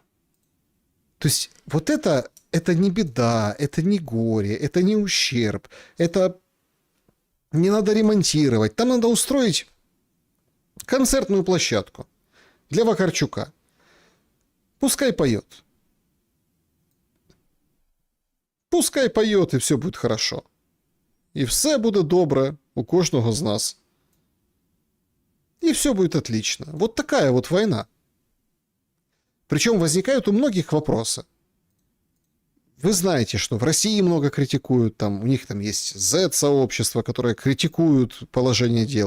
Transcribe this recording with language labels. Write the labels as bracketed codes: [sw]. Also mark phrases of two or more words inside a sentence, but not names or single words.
[ru] То есть вот это не беда, это не горе, это не ущерб, это не надо ремонтировать, там надо устроить концертную площадку для Вакарчука. Пускай поет. Пускай поет, и все будет хорошо. [uk] І все буде добре у кожного з нас. [ru] И все будет отлично. Вот такая вот война. Причем возникают у многих вопросы. Вы знаете, что в России много критикуют, там, у них там есть Z-сообщество, которое критикуют положение дел.